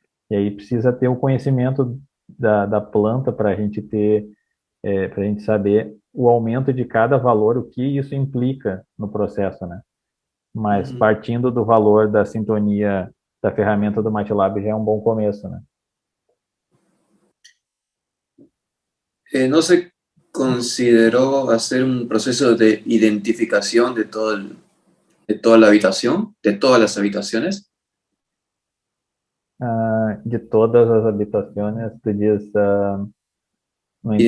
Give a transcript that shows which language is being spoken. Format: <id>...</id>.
<pt>E aí precisa ter o conhecimento da planta para a gente para a gente saber o aumento de cada valor, o que isso implica no processo, né? Mas partindo do valor da sintonia da ferramenta do MATLAB já é um bom começo, né?</pt> <es>¿No se consideró hacer un proceso de identificación de de toda la habitación, de todas las habitaciones?</es> <pt>De todas as habitações, tu diz, não entendi.</pt>